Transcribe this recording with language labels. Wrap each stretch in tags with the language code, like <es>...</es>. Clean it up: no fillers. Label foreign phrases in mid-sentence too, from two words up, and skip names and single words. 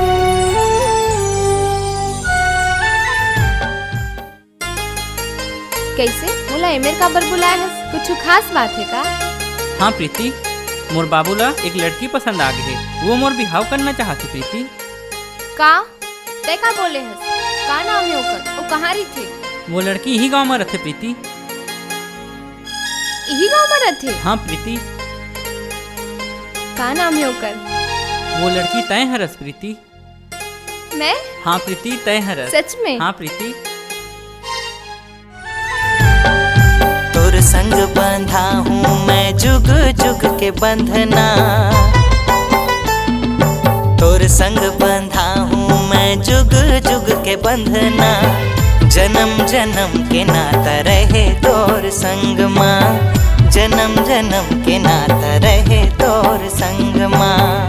<hne>कैसे मोला एमेर काबर बुलाया है? कुछ खास बात है का? हाँ प्रीति, मोर बाबूला एक लड़की पसंद आ गई है, वो मोर बिहाव करना चाहती प्रीति। का तय का बोले हस? का नाम है ओकर? वो कहाँ रही थे? वो लड़की यही गांव में रहते प्रीति। यही गाँव में रहते? हाँ प्रीति। का नाम है ओकर? वो लड़की तय हरस प्रीति। मैं? हाँ प्रीति तय हरस। सच में? हाँ प्रीति। तोर संग बंधा हूँ मैं जुग जुग के बंधना, तोर संग बंधा हूँ मैं जुग जुग के बंधना, जन्म जन्म के नाता रहे तोर संग माँ, जन्म जन्म के नाता रहे तोर संग माँ।</hne>